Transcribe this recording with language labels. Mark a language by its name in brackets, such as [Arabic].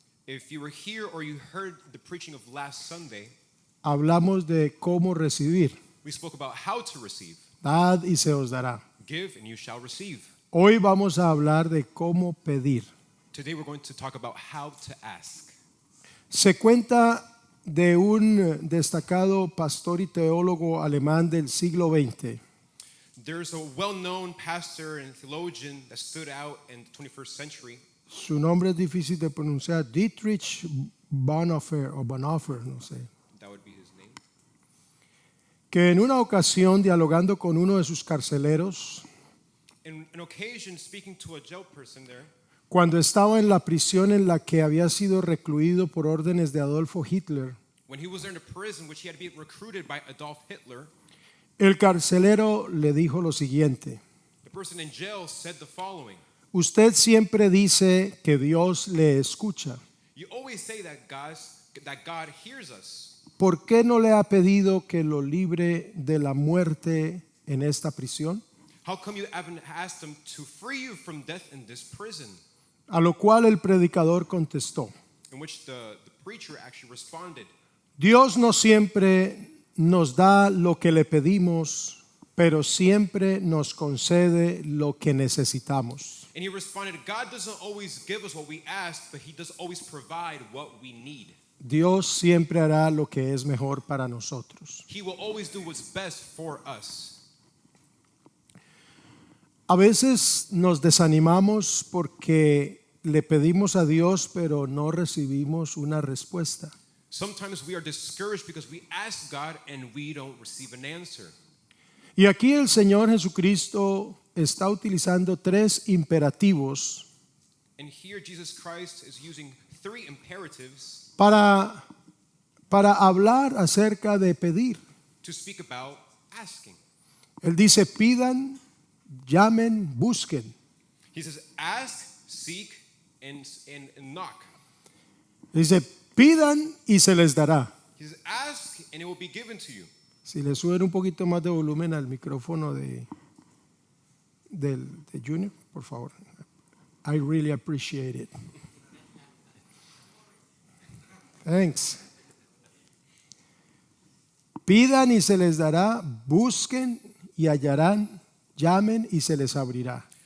[English] If you were here or you heard the preaching of last Sunday, [Spanish] hablamos de cómo recibir. [English] we spoke about how to receive. [Spanish] Dad y se os dará. [English] Give and you shall receive. [Spanish] Hoy vamos a hablar de cómo pedir. [English] Today we're going to talk about how to ask. [Spanish] Se cuenta de un destacado pastor y teólogo alemán del siglo XX. [English] There's a well-known pastor and theologian that stood out in the 21st century. [Spanish] Su nombre es difícil de pronunciar, Dietrich Bonhoeffer o Bonhoeffer, no sé. [English] That would be his name. [Spanish] Que en una ocasión, dialogando con uno de sus carceleros, [English] In an occasion, speaking to a jail person there, [Spanish] cuando estaba en la prisión en la que había sido recluido por órdenes de Adolfo Hitler, [English] when he was there in a prison which he had to be recruited by Adolf Hitler, [Spanish] el carcelero le dijo lo siguiente: [English] the person in jail said the following: [Spanish] usted siempre dice que Dios le escucha. [English] you always say that God hears us. [Spanish] ¿Por qué no le ha pedido que lo libre de la muerte en esta prisión? [English] How come you haven't asked him to free you from death in this prison? [Spanish] A lo cual el predicador contestó: [English] In which the preacher actually responded, [Spanish] Dios no siempre nos da lo que le pedimos, pero siempre nos concede lo que necesitamos. [English] and he responded, God doesn't always give us what we ask, but he does always provide what we need. [Spanish] Dios siempre hará lo que es mejor para nosotros. [English] He will always do what's best for us. [Spanish] A veces nos desanimamos porque le pedimos a Dios, pero no recibimos una respuesta. [English] Sometimes we are discouraged because we ask God and we don't receive an answer. [Spanish] Y aquí el Señor Jesucristo está utilizando 3 imperativos [English] And here Jesus Christ is using 3 imperatives [Spanish] para hablar acerca de pedir. [English] to speak about asking. [Spanish] Él dice: pidan, llamen, busquen. [English] He says, ask, seek, and knock. [Spanish] Dice: pidan y se les dará. [English] He says, ask and it will be given to you. [Spanish] Si le suben un poquito más de volumen al micrófono de Junior, por favor. [English] I really appreciate it. Thanks. [Spanish] Pidan y se les dará, busquen y hallarán, llamen y se les abrirá.